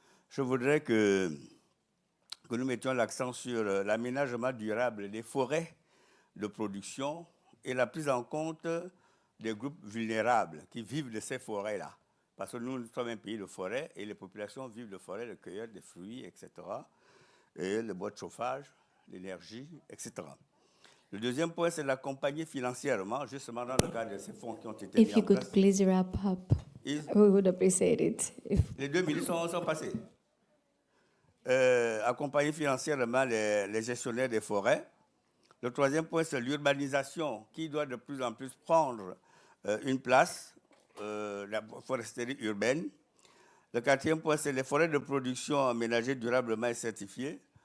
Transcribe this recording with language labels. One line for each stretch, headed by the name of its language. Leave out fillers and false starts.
French: Je voudrais que nous mettions l'accent sur l'aménagement durable des forêts de production et la prise en compte des groupes vulnérables qui vivent de ces forêts-là. Parce que nous sommes un pays de forêt et les populations vivent de forêt, de cueillette, des fruits, etc. Et le bois de chauffage, l'énergie, etc. Le deuxième point, c'est l'accompagner financièrement, justement dans le cadre de ces fonds qui ont été mis en place.
English: If you could please wrap up, we would appreciate it.
French: Les 2 minutes sont passées. Accompagner financièrement les gestionnaires des forêts. Le troisième point, c'est l'urbanisation qui doit de plus en plus prendre une place, la foresterie urbaine. Le quatrième point, c'est les forêts de production aménagées durablement et certifiées.